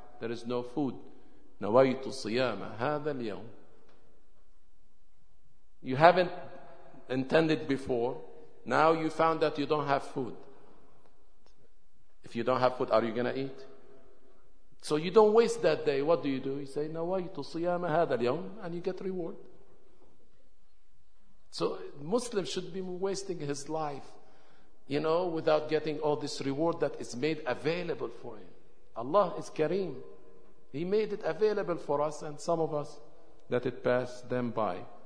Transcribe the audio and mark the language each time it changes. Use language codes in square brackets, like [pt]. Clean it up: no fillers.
[en] There is no food. [ar] نَوَيْتُ صِيَامَ هَذَا الْيَوْمِ. [en] You haven't intended before. Now you found that you don't have food. If you don't have food, are you going to eat? So you don't waste that day. What do? You say, [ar] نَوَيْتُ صِيَامَ هَذَا الْيَوْمِ. [en] And you get reward. So Muslim should be wasting his life, you know, without getting all this reward that is made available for him. Allah is Kareem. He made it available for us, and some of us let it pass them by.